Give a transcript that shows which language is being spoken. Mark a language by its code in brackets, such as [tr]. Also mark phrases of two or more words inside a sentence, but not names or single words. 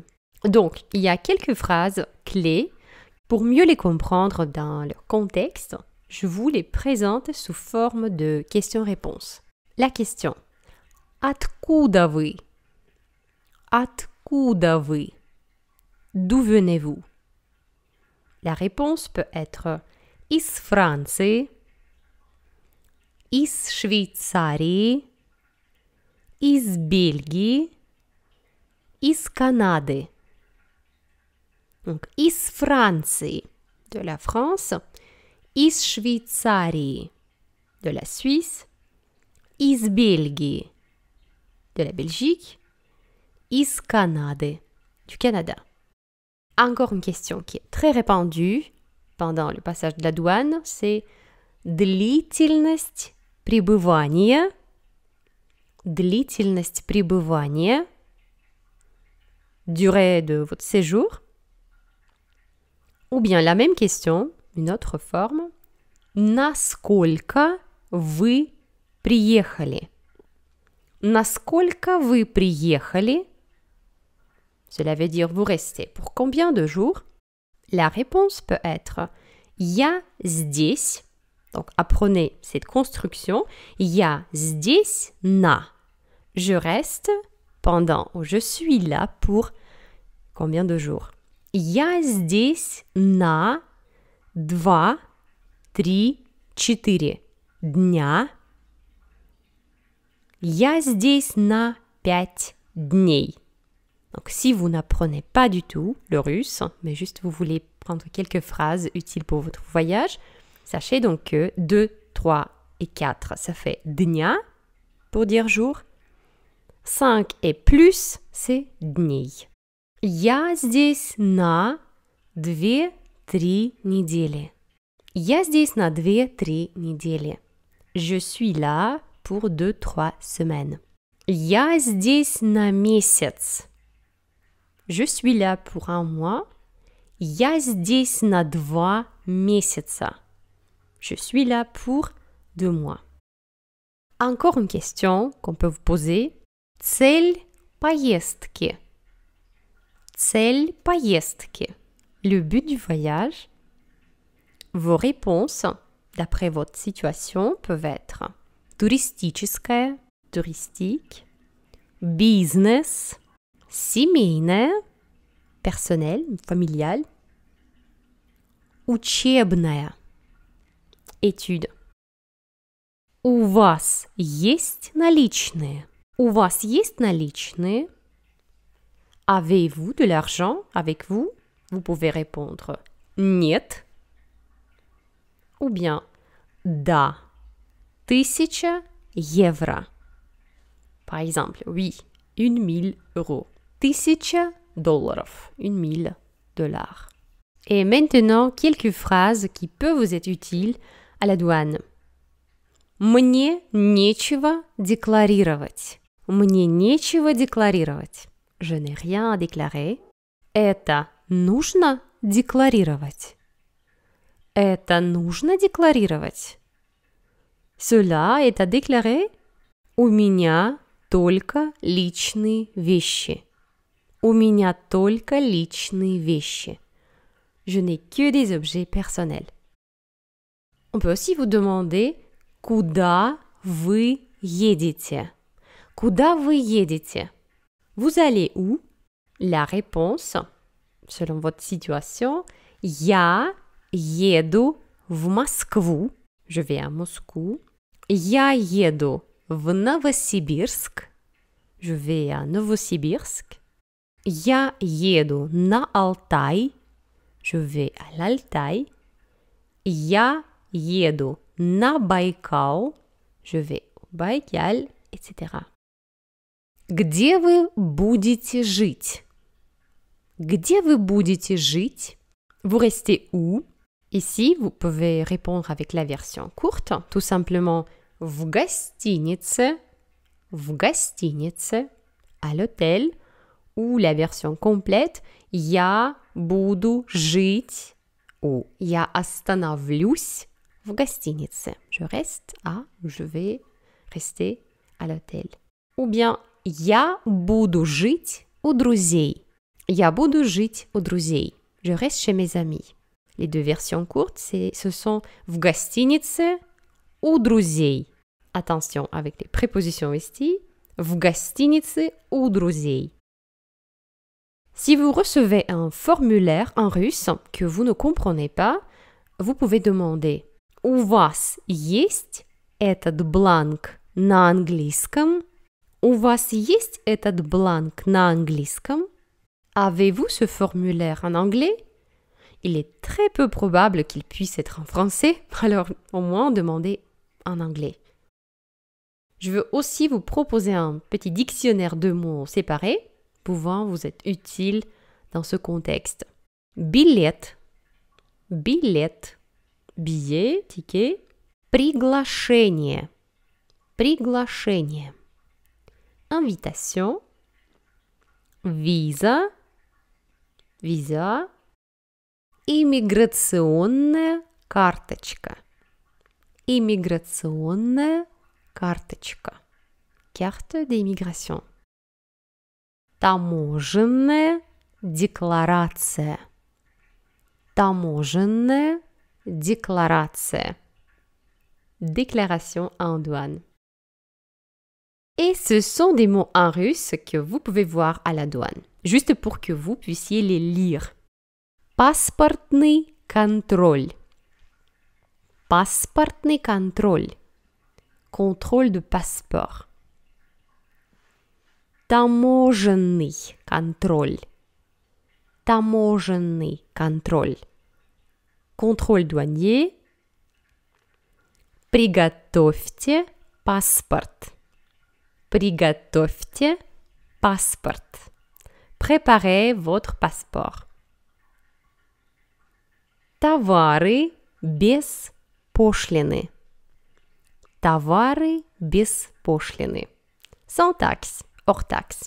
[fr] Donc, il y a quelques phrases clés. Pour mieux les comprendre dans leur contexte, je vous les présente sous forme de questions-réponses. La question [ru] « Откуда вы » Откуда вы? [fr] D'où venez-vous? La réponse peut être [ru] из Франции, из Швейцарии, из Бельгии, из Канады. Donc, из Франции, [fr] de la France, [ru] из Швейцарии, [fr] de la Suisse, [ru] из Бельгии, [fr] de la Belgique, [ru] из Канады, [fr] du Canada. Encore une question qui est très répandue pendant le passage de la douane, c'est [ru] длительность пребывания. Длительность пребывания, [fr] durée de votre séjour. Ou bien la même question, une autre forme, [ru] насколько вы приехали? Насколько вы приехали? [fr] Cela veut dire vous restez pour combien de jours? La réponse peut être [ru] я здесь. [fr] Donc apprenez cette construction. [ru] Я здесь на. [fr] Je reste pendant ou je suis là pour combien de jours? [ru] Я здесь на 2, 3, 4 дня. Я здесь на 5 дней. [fr] Donc, si vous n'apprenez pas du tout le russe, mais juste vous voulez prendre quelques phrases utiles pour votre voyage, sachez donc que 2, 3 et 4, ça fait dnia pour dire jour. 5 et plus, c'est dней. [ru] Я здесь на 2-3 недели. Я здесь на 2-3 недели. [fr] Je suis là pour 2-3 semaines. [ru] Я здесь на месяц. [fr] Je suis là pour 1 mois. [ru] Я здесь на 2 месяца. [fr] Je suis là pour 2 mois. Encore une question qu'on peut vous poser. [ru] Цель поездки. Цель поездки. [fr] Le but du voyage. Vos réponses, d'après votre situation, peuvent être туристическая, touristique, [ru] бизнес, семейная, [fr] personnel, familial, [ru] учебная, étude. У вас есть наличные? У вас есть наличные? [fr] Avez-vous de l'argent avec vous? Vous pouvez répondre нет. Ou bien [ru] да, 1000 евро. [fr] Par exemple, oui, 1000 euros. [ru] 1000 долларов, 1000 dollars. [fr] Et maintenant, quelques phrases qui peuvent vous être utiles à la douane. [ru] Мне нечего декларировать. Мне нечего декларировать. [fr] Je n'ai rien à déclarer. [ru] Это нужно декларировать. Это нужно декларировать. [fr] Cela est à déclarer. [ru] У меня только личные вещи. У меня только личные вещи. [fr] Je n'ai que des objets personnels. On peut aussi vous demander [ru] Куда вы едете? Куда вы едете? [fr] Vous allez où? La réponse, selon votre situation, [ru] Я еду в Москву. [fr] Je vais à Moscou. [ru] Я еду в Новосибирск. [fr] Je vais à Novosibirsk. [ru] Я еду на Алтай. [fr] Je vais à l'Altaï. [ru] Я еду на Байкал. [fr] Je vais au Baïkal, etc. [ru] Где вы будете жить? Где вы будете жить? [fr] Vous restez où? Ici, vous pouvez répondre avec la version courte, tout simplement [ru] в гостинице, [fr] à l'hôtel, ou la version complète [ru] я буду жить [fr] ou [ru] я остановлюсь в гостинице. [fr] Je vais rester à l'hôtel. Ou bien [ru] я буду жить у друзей. Я буду жить у друзей. [fr] Je reste chez mes amis. Les deux versions courtes, ce sont [ru] в гостинице у друзей. [fr] Attention avec les prépositions esti. [ru] В гостинице у друзей. [fr] Si vous recevez un formulaire en russe que vous ne comprenez pas, vous pouvez demander [ru] У вас есть этот бланк на английском? У вас есть этот бланк на английском? [fr] Avez-vous ce formulaire en anglais? Il est très peu probable qu'il puisse être en français, alors au moins demandez en anglais. Je veux aussi vous proposer un petit dictionnaire de mots séparés pouvant vous être utile dans ce contexte. [ru] Билет, billet, ticket. Приглашение, invitation. [fr] Visa, [ru] иммиграционная карточка, [fr] carte d'immigration. [ru] Таможенная декларация, [fr] déclaration en douane. Et ce sont des mots en russe que vous pouvez voir à la douane, juste pour que vous puissiez les lire. [ru] Паспортный контроль. [fr] Contrôle de passeport. [ru] Таможенный контроль. [fr] Contrôle douanier. [ru] Приготовьте паспорт. [fr] Préparez votre passeport. [ru] Товары без пошлины. [fr] Sans taxe, hors taxe.